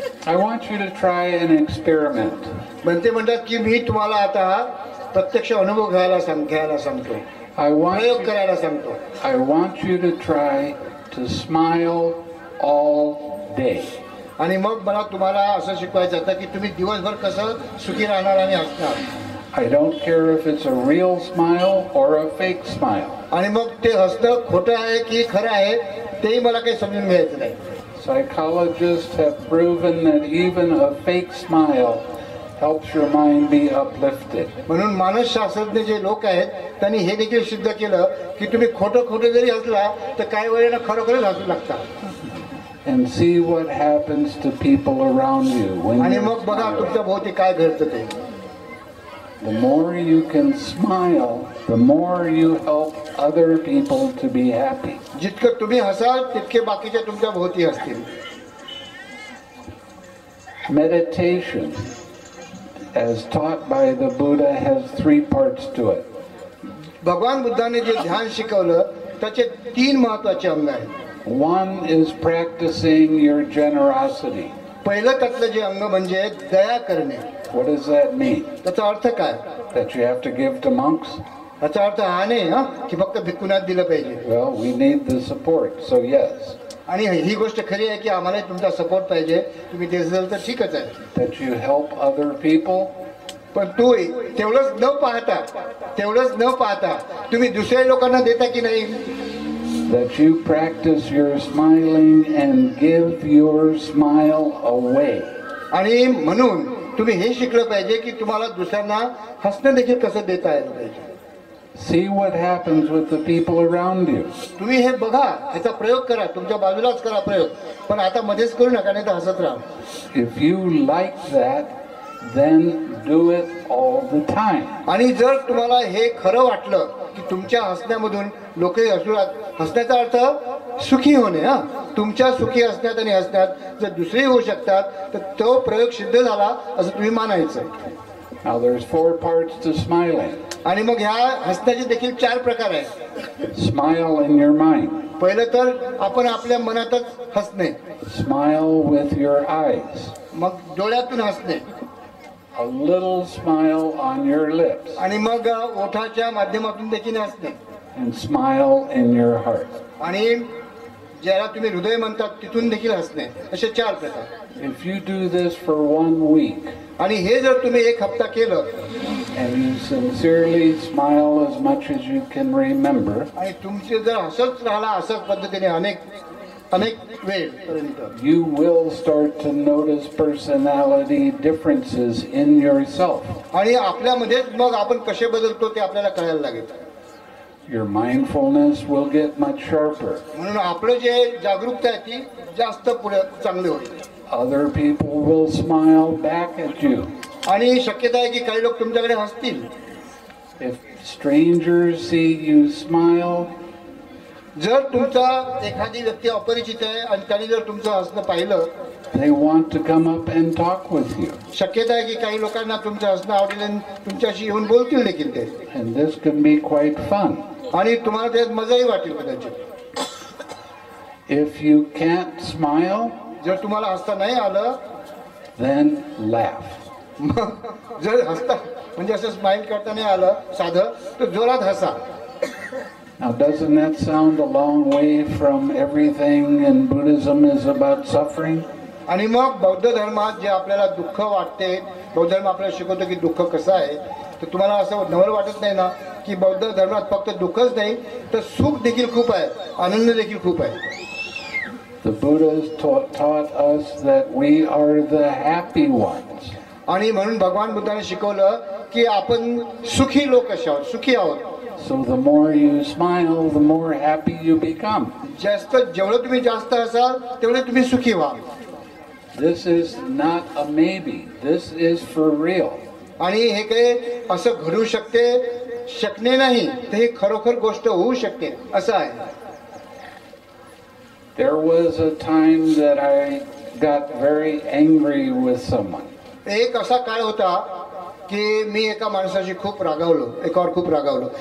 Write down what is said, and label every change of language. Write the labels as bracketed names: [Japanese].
[English] I want you to try an experiment. [Marathi] म्हणते म्हणतात की मी तुम्हाला आता प्रत्यक्ष अनुभव घ्यायला सांगतो. प्रयोग करायला सांगतो. [English] I want you to try to smile all day. [Marathi] आणि मग मला तुम्हाला असं शिकवायचं होतं की तुम्ही दिवसभर कसं सुखी राहणार आणि हसणार. [English] I don't care if it's a real smile or a fake smile. [Marathi] आणि मग ते हसणं खोटं आहे की खरं आहे तेही मला काही समजून घ्यायचं नाही. [English] Psychologists have proven that even a fake smile helps your mind be uplifted. [Marathi] म्हणून मानसशास्त्रज्ञ जे लोक आहेत त्यांनी हे देखील सिद्ध केलं की तुम्ही खोटं जरी हसला तर काही वेळेला खरोखरच हसू लागता. [English] And see what happens to people around you when [Marathi] आणि [English] you [Marathi] मग बघा [English] smile. [Marathi] तुमच्या भोवती काय घडतं ते. [English] The more you can smile, the more you help other people to be happy. [Marathi] जितकं तुम्ही हसाल तितके बाकीच्या तुमच्या भोवती हसतील. [English] Meditation, as taught by the Buddha, has 3 parts to it. [Marathi] भगवान बुद्धाने जे ध्यान शिकवलं त्याचे 3 महत्वाचे अंग आहेत. [English] One is practicing your generosity. [Marathi] पहिलं त्यातलं जे अंग म्हणजे दया करणे. [English] What does that mean? [Marathi] त्याचा अर्थ काय? [English] That you have to give to monks? [Marathi] त्याचा अर्थ हा नाही की फक्त भिक्खूंना दिलं पाहिजे. [English] Well, we need the support, so yes. [Marathi] आणि ही गोष्ट खरी आहे की आम्हाला तुमचा सपोर्ट पाहिजे. तुम्ही ते असेल तर ठीकच आहे. [English] That you help other people? [Marathi] पण तू तेवढंच न पाहता तुम्ही दुसऱ्या लोकांना देता की नाही. [English] That you practice your smiling and give your smile away. [Marathi] आणि म्हणून तुम्ही हे शिकलं पाहिजे की तुम्हाला दुसऱ्यांना हसणं देखील कसं देता आलं पाहिजे. [English] See what happens with the people around you. [Marathi] तुम्ही हे बघा, ह्याचा प्रयोग करा. तुमच्या बाजूलाच करा प्रयोग. पण आता मध्येच करू नका, नाही तर हसत राहा. [English] If you like that, then do it all the time. [Marathi] आणि जर तुम्हाला हे खरं वाटलं की तुमच्या हसण्यामधून लोक हसण्याचा अर्थ सुखी होणे. तुमच्या सुखी असण्यात आणि हसण्यात जर दुसरे होऊ शकतात तर तो प्रयोग सिद्ध झाला असं तुम्ही मानायचं. [English] Now there's 4 parts to smiling. [Marathi] आणि मग ह्या हसण्याचे देखील 4 प्रकार आहेत. [English] Smile in your mind. [Marathi] पहिलं तर आपण आपल्या मनातच हसणे. [English] Smile with your eyes. [Marathi] मग डोळ्यातून हसणे. [English] A little smile on your lips. [Marathi] आणि मग ओठाच्या माध्यमातून देखील हसणे. [English] And smile in your heart. [Marathi] आणि ज्याला तुम्ही हृदय म्हणतात तिथून देखील हसणे. असे 4 प्रकार. [English] If you do this for 1 week, [Marathi] आणि हे जर तुम्ही 1 हप्ता केलं [English] and you sincerely smile as much as you can remember, [Marathi] आणि तुमचे जर हसत राहिला असंच पद्धतीने अनेक वेळपर्यंत, [English] you will start to notice personality differences in yourself. [Marathi] आणि आपल्यामध्येच मग आपण कसे बदलतो ते आपल्याला कळायला लागेल. [English] Your mindfulness will get much sharper. [Marathi] म्हणून आपलं जे जागरूकता आहे ती जास्त पुढे चांगली होईल. [English] Other people will smile back at you. [Marathi] आणि शक्यता आहे की काही लोक तुमच्याकडे हसतील. [English] If strangers see you smile, [Marathi] जर तुमचा एखादी व्यक्ती अपरिचित आहे आणि त्याने जर तुमचं हसणं पाहिलं, [English] they want to come up and talk with you. [Marathi] शक्यता आहे की काही लोकांना तुमचं हसणं आवडेल आणि तुमच्याशी येऊन बोलतील देखील ते, [English] And this can be quite fun. [Marathi] आणि तुम्हाला त्यात मजाही वाटेल कदाचित. [English] If you can't smile, [Marathi] जर तुम्हाला हसता नाही आलं, [English] then laugh. [Marathi] मग जर हसता म्हणजे असं स्माइल करता नाही आलं साधं, तर जोरात हसा. [English] Now, doesn't that sound a long way from everything in Buddhism is about suffering? [Marathi] आणि मग बौद्ध धर्मात जे आपल्याला दुःख वाटते, बौद्ध धर्म आपल्याला शिकवतो की दुःख कसं आहे, तर तुम्हाला असं नवल वाटत नाही ना की बौद्ध धर्मात फक्त दुःखच नाही तर सुख देखील खूप आहे, आनंद देखील खूप आहे. [English] The Buddhas taught us that we are the happy ones. [Marathi] आणि म्हणून भगवान बुद्धाने शिकवलं की आपण सुखी लोक असे आहोत, सुखी आहोत. [English] So the more you smile, the more happy you become. [Marathi] जेवढं तुम्ही जास्त असाल तेवढे तुम्ही सुखी व्हा. [English] This is not a maybe. This is for real. [Marathi] आणि हे काही असं घडू शकणे नाही, तर हे खरोखर गोष्ट होऊ शकते असं आहे. [English] There was a time that I got very angry with someone. [Marathi] एक असा काळ होता की मी एका माणसाशी खूप रागावलो, एकावर खूप रागावलो.